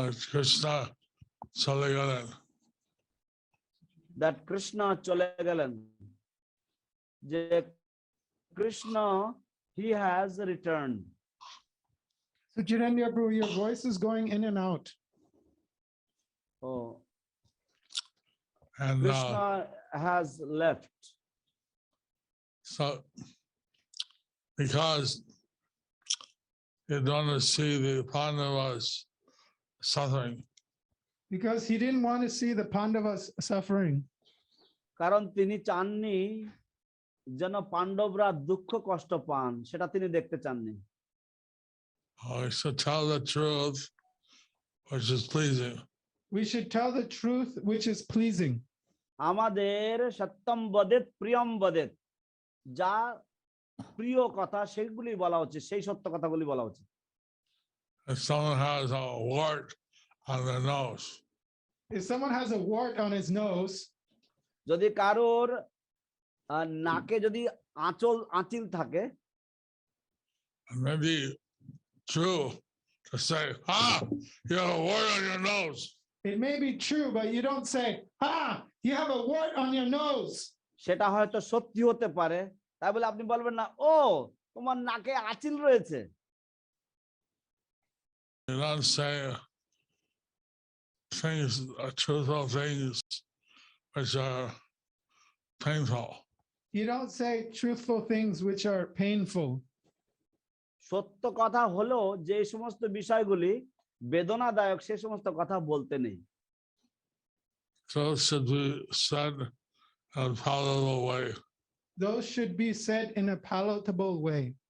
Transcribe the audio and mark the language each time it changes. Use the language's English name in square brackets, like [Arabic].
[Bangla] Krishna চলে গেলেন। [English] That Krishna [Bangla] চলে গেলেন, যে [English] Krishna, he has returned. So Jirendra Prabhu, your voice is going in and out. Oh, And Krishna has left. so because he didn't want to see the Pandavas suffering. Because he didn't want to see the Pandavas suffering. [Bangla] কারণ তিনি চাননি যেন পাণ্ডবরা দুঃখ কষ্ট পান, সেটা তিনি দেখতে চাননি। [English] We should tell the truth, which is pleasing. We should tell the truth which is pleasing. [Bangla] আমাদের [Sanskrit] সত্যম বদেত প্রিয়ম বদেত, [Bangla] যা প্রিয় কথা সেগুলি বলা উচিত, সেই সত্য কথাগুলি বলা উচিত। [English] If someone has a wart on their nose, If someone has a wart on his nose, [Bangla] যদি কারোর নাকে যদি আঁচিল থাকে, [English] it may be true to say, you have a wart on your nose. it may be true, but you don't say, you have a wart on your nose. [Bangla] সেটা হয়তো সত্যি হতে পারে, তাই বলে আপনি বলবেন না, ও তোমার নাকে আঁচিল রয়েছে। [English] You don't say things, truthful things which are painful. You don't say truthful things which are painful. [Bangla] সত্য কথা হলো যে সমস্ত বিষয়গুলি বেদনাদায়ক, সে সমস্ত কথা বলতে নেই। [English] So it should be said in a palatable way. Those should be said in a palatable way.